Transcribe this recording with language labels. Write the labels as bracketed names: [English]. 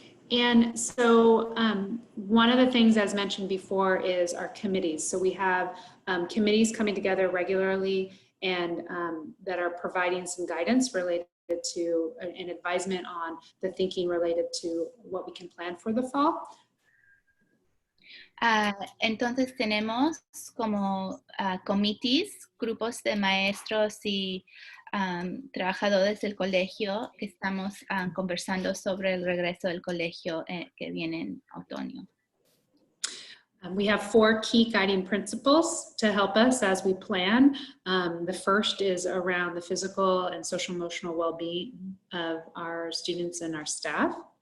[English] And so one of the things, as mentioned before, is our committees. So we have committees coming together regularly and that are providing some guidance related to an advisement on the thinking related to what we can plan for the fall. [Spanish] Entonces tenemos como committees, grupos de maestros y trabajadores del colegio que estamos conversando sobre el regreso del colegio que viene en otoño. [English] We have 4 key guiding principles to help us as we plan. The first is around the physical and social emotional well-being of our students and our staff.